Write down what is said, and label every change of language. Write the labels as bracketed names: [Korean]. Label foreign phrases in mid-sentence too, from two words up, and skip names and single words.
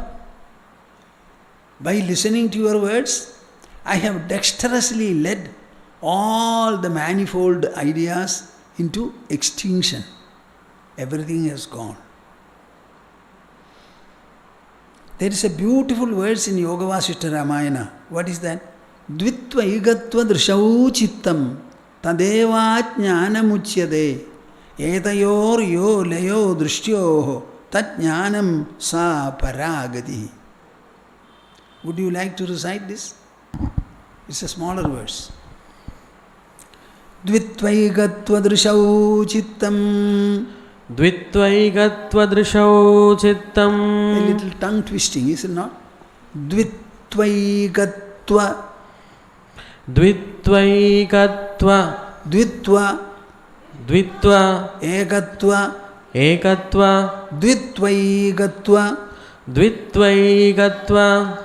[English] By listening to your words, I have dexterously led all the manifold ideas into extinction. Everything has gone. There is a beautiful verse in Yoga Vasishta Ramayana. What is that? [Sanskrit] Dvitva igatva drishau chittam tadeva jnanam uchyade etayor yo layo drishtyoho tat jnanam sa paragati. [English] Would you like to recite this? It's a smaller verse. [Sanskrit] Dvitvaigatva drishau chittam. Dvitvaigatva chittam. [English] A little tongue twisting, is it not? [Sanskrit] Dvitvaigatva. Dvitvaigatva. Dvitva. Dvitva. Ekatva. Ekatva. Dvitvaigatva. Dvitvaigatva.